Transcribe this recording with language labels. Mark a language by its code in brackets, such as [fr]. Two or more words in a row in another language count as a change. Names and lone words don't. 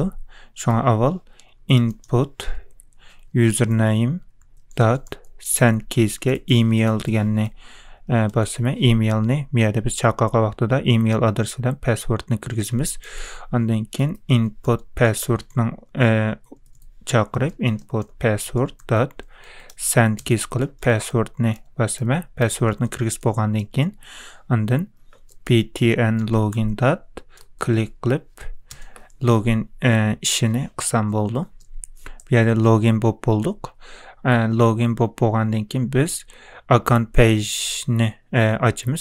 [uz] Shunga avval [en] input username send keysga [uz] email deganni bosaman. Emailni bu yerda biz chaqirgan vaqtida email adresidan passwordni kirgizamiz. Ondan keyin [en] input passwordning [uz] chaqirib [en] input password send keys [uz] qilib passwordni bosaman. Passwordni kirgizib bo'lgandan keyin ondan [en] btn login click [uz] qilib login ishini qilsam bo'ldi. Bu yerda login bo'lib bo'ldik. Login bo'lib bo'lgandan keyin biz [en] account page'ni [uz] ochamiz.